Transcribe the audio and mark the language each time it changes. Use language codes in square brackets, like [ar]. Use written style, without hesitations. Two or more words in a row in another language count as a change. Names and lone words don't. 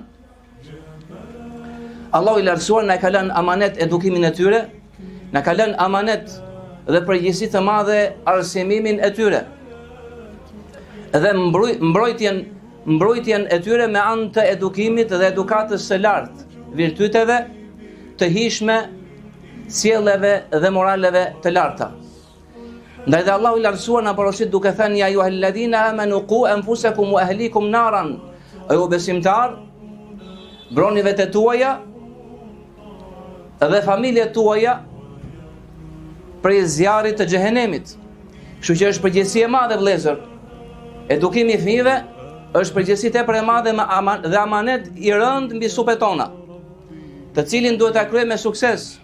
[sq] Allahu i lartësuar na ka lënë amanet edukimin e tyre, na ka lënë amanet dhe përgjegjësi të madhe arsimimin e tyre, dhe mbrojtjen e tyre me anë të edukimit dhe edukatës së lartë, virtyteve të hishme, sjelljeve dhe moraleve të larta. Ndaj dhe Allahu i lartësuar na porosit duke thënë: [ar] يا أيها الذين آمنوا قوا أنفسكم وأهليكم نارا, [sq] o ju besimtar, mbroni vetë tuaja dhe familjet tuaja prej zjarrit të xhehenemit. Kështu që është përgjegjësi e madhe vëllezër. Edukimi i fëmijëve është përgjegjësi tepër e madhe dhe amanet i rënd mbi supet tona, të cilin duhet ta kryejmë me sukses.